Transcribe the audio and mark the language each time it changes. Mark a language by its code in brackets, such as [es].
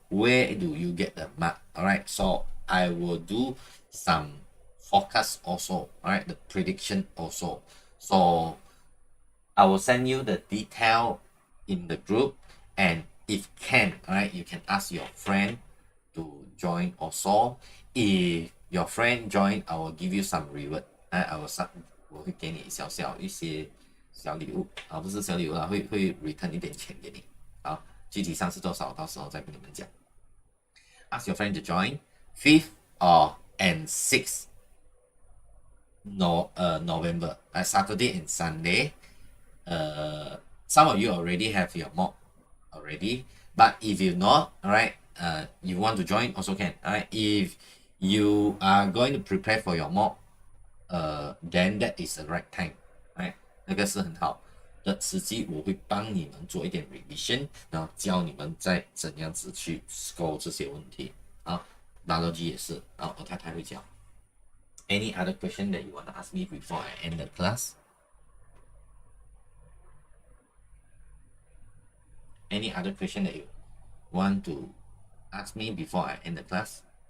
[en] Where do you get the mark? Alright, so I will do some forecast also, alright, the prediction also. So I will send you the detail in the group, and if can, alright, you can ask your friend to join also. If your friend join, I will give you some reward. I will [zh] 我会给你小一些小礼物啊，不是小礼物啦，会 return 一点钱给你。好，具体上是多少，到时候再跟你们讲。 [en] Ask your friend to join 5th or and 6th November, Saturday and Sunday. Some of you already have your mock already, but if you not, all right, you want to join also can. All right, if you are going to prepare for your mock, then that is the right time. [zh] Right, 那个是很好的时机，我会帮你们做一点 revision，然后教你们再怎样子去 score 这些问题。啊，biology 也是，然后我太太会教。 [en] Any other question that you want to ask me before I end the class? Any other question that you want to ask me before I end the class?